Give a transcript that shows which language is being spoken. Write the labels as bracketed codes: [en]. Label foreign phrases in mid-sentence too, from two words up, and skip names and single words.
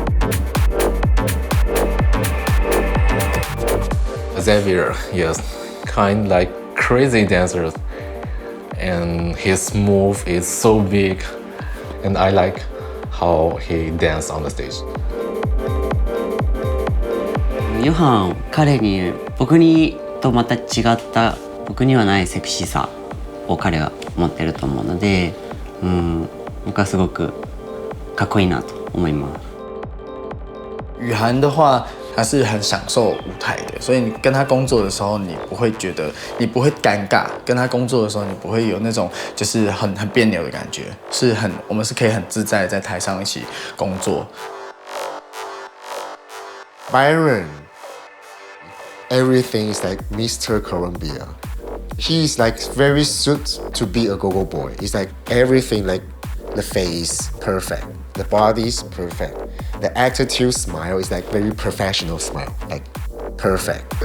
[en] Xavier, yes, kind like crazy dancer, and his move is so big, and I like how he dance on the stage. [ja] ヨハン彼に僕にとまた違った僕にはないセクシーさを彼は持ってると思うので、僕はすごくかっこいいなと思います。 [zh] 雨涵的话，他是很享受舞台的，所以你跟他工作的时候，你不会觉得你不会尴尬，跟他工作的时候，你不会有那种就是很别扭的感觉，我们是可以很自在在台上一起工作。 [en] Byron, everything is like Mr. Columbia. He's like very suited to be a Gogo boy. It's like everything, like the face perfect, the body's perfect, the attitude smile is like very professional smile, like perfect.